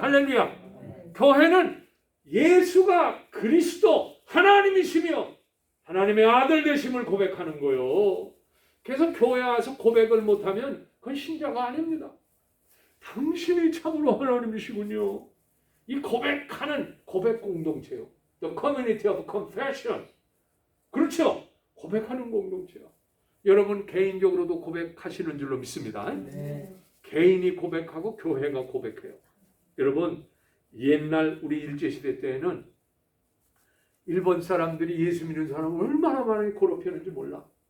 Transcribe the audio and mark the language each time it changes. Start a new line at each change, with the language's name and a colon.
Korean: 할렐루야. 교회는 예수가 그리스도 하나님이시며 하나님의 아들 되심을 고백하는 거예요. 그래서 교회 와서 고백을 못하면 그건 신자가 아닙니다. 당신이 참으로 하나님이시군요. 이 고백하는 고백 공동체요.
English: The community of confession.
Korean: 그렇죠? 고백하는 공동체요. 여러분 개인적으로도 고백하시는 줄로 믿습니다. 네. 개인이 고백하고 교회가 고백해요. 여러분, 옛날 우리 일제시대 때에는 일본 사람들이 예수 믿는 사람을 얼마나 많이 고롭혔는지 몰라.